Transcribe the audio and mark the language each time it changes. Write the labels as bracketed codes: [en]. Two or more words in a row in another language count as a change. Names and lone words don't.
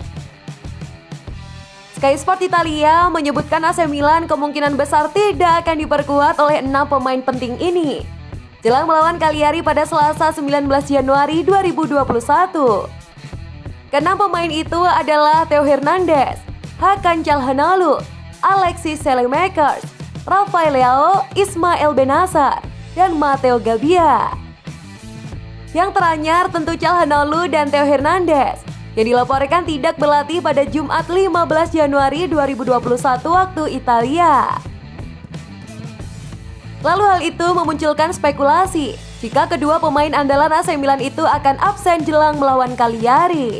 [id] Sky Sport Italia menyebutkan AC Milan kemungkinan besar tidak akan diperkuat oleh 6 pemain penting ini jelang melawan Cagliari pada Selasa 19 Januari 2021. Keenam pemain itu adalah Theo Hernandez, Hakan Calhanoglu, Alexis Saelemaekers, Rafael Leao, Ismael Bennacer, dan Matteo Gabbia. Yang teranyar tentu Calhanoglu dan Theo Hernandez yang dilaporkan tidak berlatih pada Jumat 15 Januari 2021 waktu Italia. Lalu hal itu memunculkan spekulasi jika kedua pemain andalan AC Milan itu akan absen jelang melawan Cagliari.